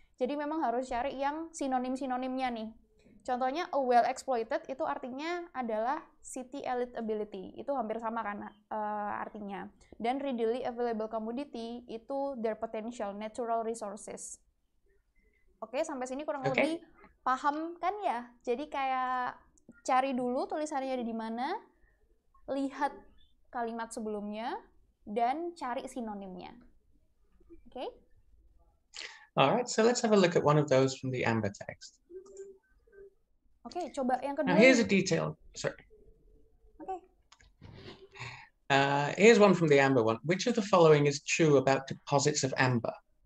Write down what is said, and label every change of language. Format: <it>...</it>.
<id>Jadi memang harus cari yang sinonim-sinonimnya nih. Contohnya</id> <en>a well exploited</en> <id>itu artinya adalah city elite ability. Itu hampir sama kan artinya. Dan</id> <en>readily available commodity</en> <id>itu</id> <en>their potential natural resources.</en> <id>Oke, sampai sini kurang lebih paham kan ya? Jadi kayak cari dulu tulisannya ada di mana, lihat kalimat sebelumnya, dan cari sinonimnya. Oke?</id> <en>Alright, so let's have a look at one of those from the Amber text.</en> <id>Oke, coba yang kedua.</id> <en>Now here's a detail, sorry. Okay. Here's one from the Amber one. Which of the following is true about deposits of amber?</en>